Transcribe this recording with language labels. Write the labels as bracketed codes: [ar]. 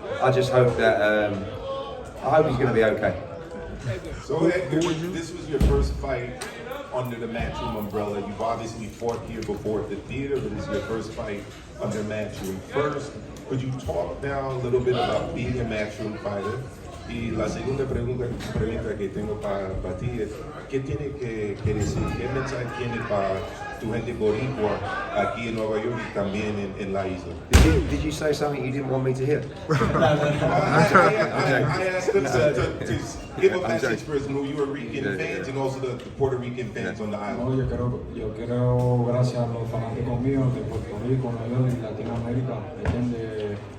[en] I just hope that I hope he's going to be okay. So Edgar, this was your first fight under the Matchroom umbrella. You've obviously fought here before at the theater, but this is your first fight under Matchroom. First, could you talk now a little bit about being a Matchroom fighter? [es] Y la segunda pregunta que tengo para ti es, ¿qué tiene que decir? ¿Qué mensaje tiene para tu gente boricua aquí en Nueva York y también en la isla? [en] Did you say something you didn't want me to hear? I asked them to give a message for his New York fans and also the Puerto Rican fans on the island. [es] Yo quiero gracias a los fanáticos míos de Puerto Rico, Nueva York y Latinoamérica, ¿entiendes?